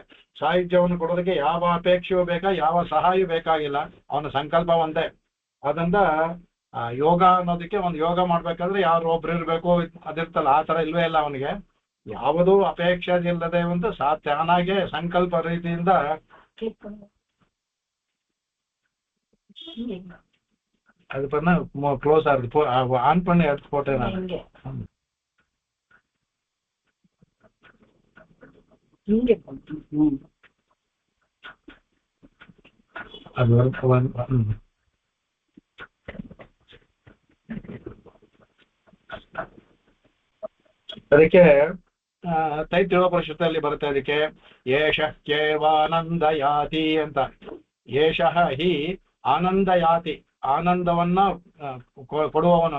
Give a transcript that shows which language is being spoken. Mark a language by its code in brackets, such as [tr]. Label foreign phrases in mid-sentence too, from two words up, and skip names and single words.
[kn] ಸಾಹಿತ್ಯವನ್ನು ಕೊಡೋದಕ್ಕೆ ಯಾವ ಅಪೇಕ್ಷೆಯೂ ಬೇಕಾ, ಯಾವ ಸಹಾಯ ಬೇಕಾಗಿಲ್ಲ, ಅವನ ಸಂಕಲ್ಪ ಒಂದೇ. ಅದರಿಂದ ಯೋಗ ಅನ್ನೋದಕ್ಕೆ ಒಂದು ಯೋಗ ಮಾಡ್ಬೇಕಾದ್ರೆ ಯಾರು ಒಬ್ರು ಇರ್ಬೇಕು ಅದಿರ್ತಲ್ಲ, ಆ ತರ ಇಲ್ವೇ ಇಲ್ಲ ಅವನಿಗೆ. ಯಾವುದೂ ಅಪೇಕ್ಷೆ ಇಲ್ಲದೆ ಒಂದು ತಾನಾಗೆ ಸಂಕಲ್ಪ ರೀತಿಯಿಂದ [ta] அது பண்ணா க்ளோஸ் ஆகுது. ஆன் பண்ணி எடுத்து போட்டேன் நான். [kn] அது ಅದಕ್ಕೆ ತೈತ್ರಿಯೋಪನಿಷತ್ತಲ್ಲಿ ಬರುತ್ತೆ, ಅದಕ್ಕೆ [sa] ಏಷ ಕೇವಾನಂದಯಾತಿ [kn] ಅಂತ. [sa] ಏಷಃ ಹಿ ಆನಂದಯಾತಿ, [kn] ಆನಂದವನ್ನ ಕೊಡುವವನು.